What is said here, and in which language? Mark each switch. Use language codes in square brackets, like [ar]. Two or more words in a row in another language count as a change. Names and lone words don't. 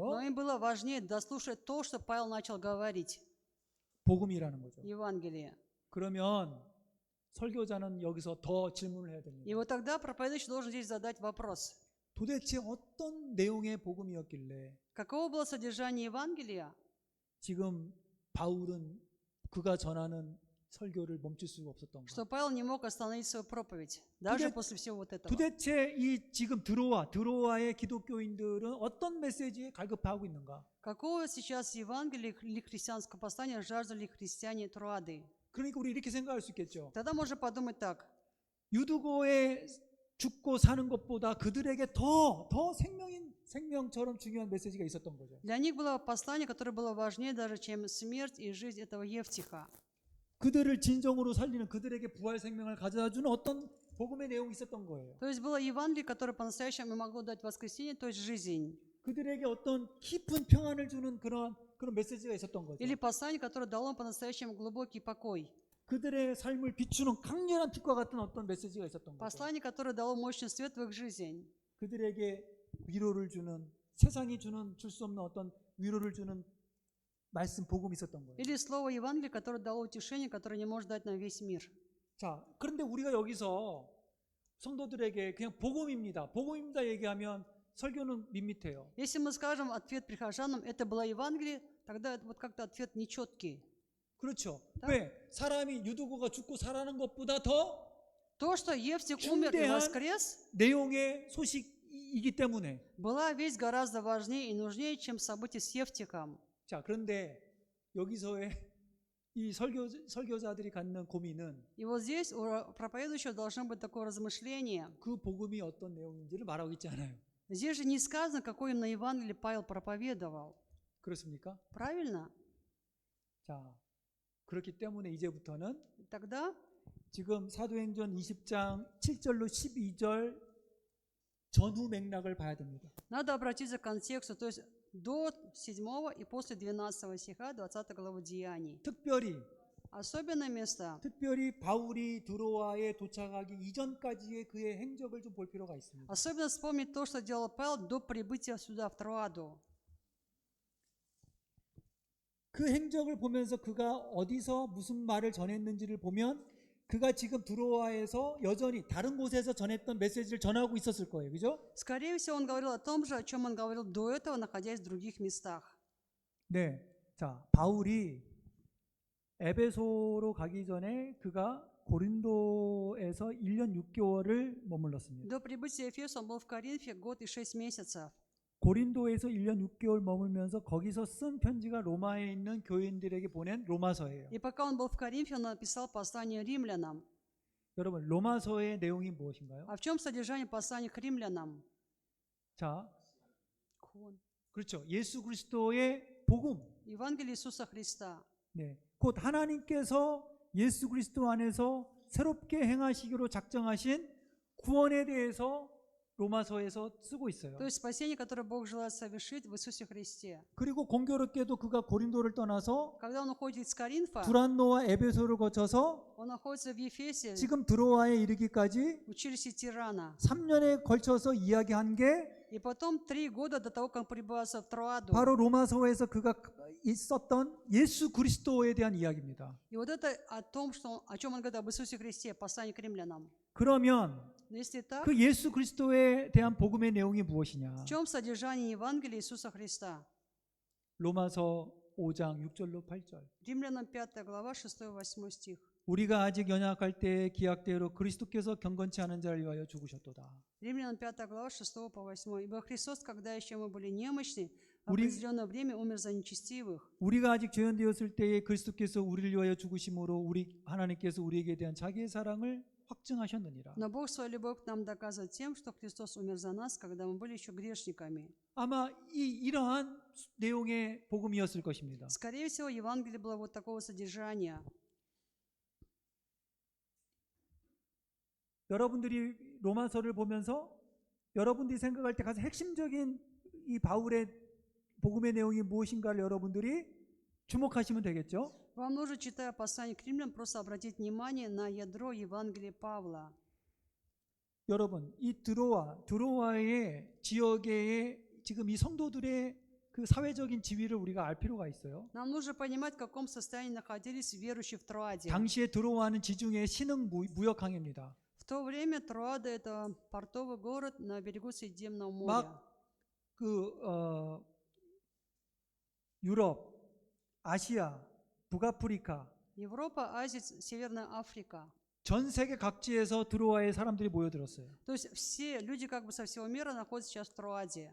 [ru] но им было важнее дослушать то, что Павел начал говорить, [ko] 복음이라는 거죠. [ru] Евангелие. [ko] 그러면 설교자는 여기서 더 질문을 해야 [ru] И [ko] 됩니다. [ru] вот тогда проповедующий должен здесь задать вопрос. [ko] 도대체 어떤 내용의 복음이었길래 [ru] Каково было содержание Евангелия, [ko] 지금 바울은 그가 전하는 설교를 멈출 수가 없었던 [ru] что [ko] 거예요. [ru] Павел не мог остановить свою проповедь, даже после всего вот этого? [ko] 도대체 이 지금 드로아의 기독교인들은 어떤 메시지에 갈급해하고 있는가? [ru] Какого сейчас Евангелия или христианского послания жаждали христиане Труады? [ko] 그러니까 우리 이렇게 생각할 수 있겠죠. [ru] Тогда можно подумать так. [ko] 유두고에 죽고 사는 것보다 그들에게 더 생명처럼 중요한 메시지가 있었던 거죠. [ru] Для них было послание, которое было важнее даже, чем смерть и жизнь этого Евтиха. [ko] 그들을 진정으로 살리는, 그들에게 부활 생명을 가져다 주는 어떤 복음의 내용이 있었던 거예요. [ru] То есть было Евангелие, которое по-настоящему могло дать воскресение, то есть жизнь. [ko] 그들에게 어떤 깊은 평안을 주는 그런 메시지가 있었던 거죠. [ru] Или послание, которое дало им по-настоящему глубокий покой. [ko] 그들의 삶을 비추는 강렬한 빛과 같은 어떤 메시지가 있었던 거죠. [ru] Послание, которое дало мощный свет в их жизнь. [ko] 그들에게 위로를 주는, 세상이 줄 수 없는 어떤 위로를 주는 말씀, 복음이 있었던 거예요. [ru] Или слово Евангелия, которое дало утешение, которое не может дать на весь мир. [ko] 자, 그런데 우리가 여기서 성도들에게 그냥 복음입니다 얘기하면 설교는 밋밋해요. [ru] Если мы скажем ответ прихожанам, это было Евангелие, тогда это вот как-то ответ нечеткий. [ko] 그렇죠. 딱. 왜? 사람이 유두고가 죽고 살아나는 것보다 더 [ru] То, что Евтих умер и [ko] 중대한 [ru] воскрес, [ko] 내용의 소식이기 때문에. [ru] была весть гораздо важнее и нужнее, чем событие с Евтихом. [ko] 자, 그런데 여기서의 이 설교자들이 갖는 고민은 [ru] И вот здесь у проповедующего должно быть такое размышление. [ko] 그 복음이 어떤 내용인지를 말하고 있지 않아요. [ru] Здесь же не сказано, какое именно Евангелие Павел проповедовал. [ko] 그렇습니까? [ru] Правильно? [ko] 자, 그렇기 때문에 이제부터는 [ru] Тогда [ko] 지금 사도행전 20장 7절로 12절 전후 맥락을 봐야 됩니다. [ru] надо обратиться к контексту, то есть до 7 и после 12 стиха 20 главы Деяний. [ko] 특별히 [ru] место, [ko] 바울이 드로아에 도착하기 이전까지의 그의 행적을 좀 볼 필요가 있습니다. [ru] особенно вспомнить то, что делал Павел до прибытия сюда, в Троаду. [ko] 그 행적을 보면서 그가 어디서 무슨 말을 전했는지를 보면 그가 지금 드로아에서 여전히 다른 곳에서 전했던 메시지를 전하고 있었을 거예요. 그죠? [ru] Скорее всего, он говорил о том же, о чем он говорил до этого, находясь в других местах. [ko] 네. 자, 바울이 에베소로 가기 전에 그가 고린도에서 1년 6개월을 머물렀습니다. [ru] До прибытия Ефеса он был в Коринфе год и 6 месяцев. [ko] 고린도에서 1년 6개월 머물면서 거기서 쓴 편지가 로마에 있는 교인들에게 보낸 로마서예요. [ru] И пока он был в Коринфе, он написал послание римлянам. [ko] 여러분, 로마서의 내용이 무엇인가요? [ru] А в чем содержание послания к римлянам? [ko] 자, 그렇죠. 예수 그리스도의 복음. [ru] Евангелие Иисуса Христа. [ko] 네. 곧 하나님께서 예수 그리스도 안에서 새롭게 행하시기로 작정하신 구원에 대해서 로마서에서 쓰고 있어요. [ru] То есть спасение, которое Бог желает совершить в Иисусе Христе. [ko] 그리고 공교롭게도 그가 고린도를 떠나서 [ru] Когда он уходит из Коринфа, [ko] 두란노와 에베소를 거쳐서 [ru] он находится в Ефесе, [ko] 지금 드로아에 이르기까지 [ru] в училище Тирана. [ko] 3년에 걸쳐서 이야기한 게 [ru] И потом 3 года до того, как он прибывался в Троаду. [ko] 바로 로마서에서 그가 있었던 예수 그리스도에 대한 이야기입니다. [ru] И вот это о том, о чем он говорит об Иисусе Христе, послание к римлянам. [ko] 그러면 [ru] Но если так, [ko] 그 예수 그리스도에 대한 복음의 내용이 무엇이냐? [ru] в чем содержание Евангелия Иисуса Христа? [ko] 로마서 5장 6절로 8절. [ru] Римлянам 5 глава, 6-8 стих. [ko] 우리가 아직 연약할 때의 기약대로 그리스도께서 경건치 않은 자를 위하여 죽으셨도다. [ru] Римлянам 5 глава, 6 по 8. Ибо Христос, когда еще мы были немощны, в [ko] 우리- [ru] определенное время умер за нечестивых. [ko] 우리가 아직 죄인되었을 때에 그리스도께서 우리를 위하여 죽으심으로 우리 하나님께서 우리에게 대한 자기의 사랑을 확증하셨느니라. [ru] Но Бог свою любовь к нам доказывает тем, что Христос умер за нас, когда мы были еще грешниками. [ko] 아마 이러한 내용의 복음이었을 것입니다. [ru] Скорее всего, Евангелие было вот такого содержания. [ko] 여러분들이 로마서를 보면서 여러분들이 생각할 때 가장 핵심적인 이 바울의 복음의 내용이 무엇인가를 여러분들이 주목하시면 되겠죠. [ru] Вам нужно, читая послание к римлянам, просто обратить внимание на ядро Евангелия Павла. [ko] 여러분, 이 드로아의 지역의 지금 이 성도들의 그 사회적인 지위를 우리가 알 필요가 있어요. [ru] Нам нужно понимать, в каком состоянии находились верующие в Троаде. [ko] 당시에 드로아는 지중해 신흥 무역항입니다. [ru] В то время Троада – это портовый город на берегу Средиземного моря. [ko] 막 유럽, 아시아, 북아프리카, [ru] Европа, Азия, Северная Африка. [ko] 전 세계 각지에서 드로아에 사람들이 모여들었어요. [ru] То есть все люди как бы со всего мира находятся сейчас в Троаде.